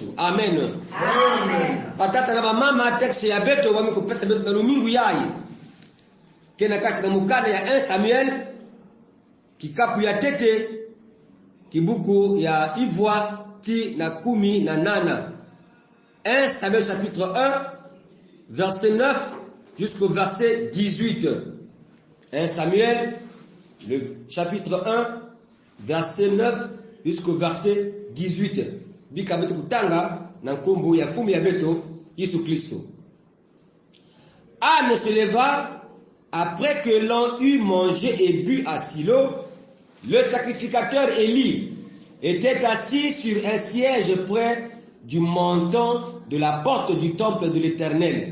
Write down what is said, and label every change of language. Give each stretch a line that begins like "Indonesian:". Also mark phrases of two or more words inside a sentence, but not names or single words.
Kituba (Democratic Republic of Congo): Amen. Amen. Patata na mama texte ya beto wami kupesa beto na lumingu yayi. Kena kati na mukada ya 1 Samuel kikapu ya tete kibuku ya Ivwa ti na 18.
French: 1 Samuel chapitre 1 verset 9 jusqu'au verset 18. 1 Samuel, le chapitre 1, verset 9 jusqu'au verset 18.
Kituba (Democratic Republic of Congo): Bika beto kutanga na nkombo ya fumu ya beto Yesu Kristo.
French: Anne se leva après que l'on eut mangé et bu à Silo. Le sacrificateur Élie était assis sur un siège près du montant de la porte du temple de l'Éternel.